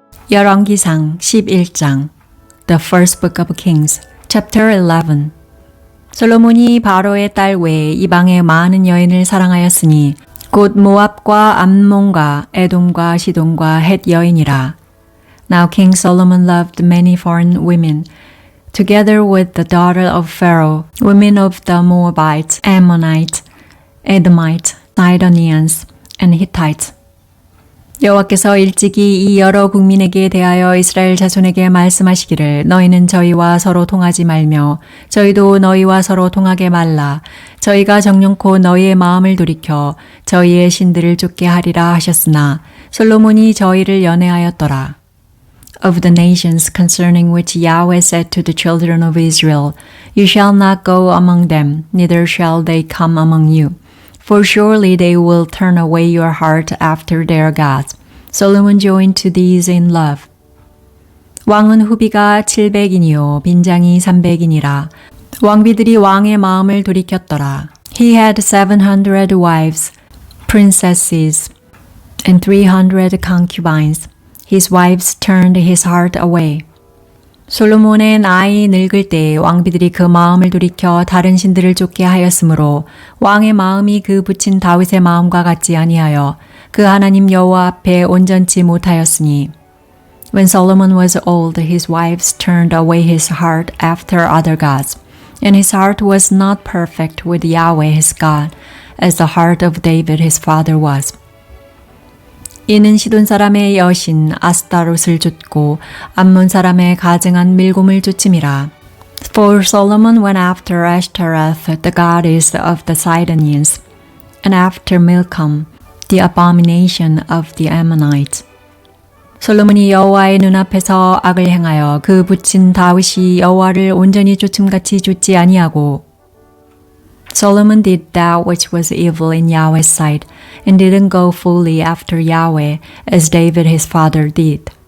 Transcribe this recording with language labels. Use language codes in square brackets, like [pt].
[ko] 열왕기상 11장 [en] The First Book of Kings, Chapter 11 [ko] 솔로몬이 바로의 딸 외에 이방의 많은 여인을 사랑하였으니 곧 모압과 암몬과 에돔과 시돈과 헷 여인이라. [en] Now King Solomon loved many foreign women, together with the daughter of Pharaoh, women of the Moabites, Ammonites, Edomites, Sidonians, and Hittites. [ko] 여호와께서 일찍이 이 여러 국민에게 대하여 이스라엘 자손에게 말씀하시기를 너희는 저희와 서로 통하지 말며 저희도 너희와 서로 통하게 말라. 저희가 정령코 너희의 마음을 돌이켜 저희의 신들을 쫓게 하리라 하셨으나 솔로몬이 저희를 연애하였더라. [en] Of the nations concerning which Yahweh said to the children of Israel, You shall not go among them, neither shall they come among you. For surely they will turn away your heart after their gods. Solomon joined to these in love. [ko] 왕은 후비가 700인이요 빈장이 300인이라. 왕비들이 왕의 마음을 돌이켰더라. [en] He had 700 wives, princesses, and 300 concubines. His wives turned his heart away. [ko] 솔로몬의 나이 늙을 때 왕비들이 그 마음을 돌이켜 다른 신들을 쫓게 하였으므로 왕의 마음이 그 붙인 다윗의 마음과 같지 아니하여 그 하나님 여호와 앞에 온전치 못하였으니 [en] When Solomon was old, his wives turned away his heart after other gods, and his heart was not perfect with Yahweh his God, as the heart of David his father was. [ko] 이는 시돈 사람의 여신 아스타롯을 쫓고 암몬 사람의 가증한 밀곰을 쫓음이라. [en] For Solomon went after Ashtaroth, the goddess of the Sidonians, and after Milcom, the abomination of the Ammonites. [ko] 솔로몬이 여호와의 눈앞에서 악을 행하여 그 붙인 다윗이 여호와를 온전히 쫓음같이 쫓지 아니하고 [en] Solomon did that which was evil in Yahweh's sight, and didn't go fully after Yahweh, as David his father did.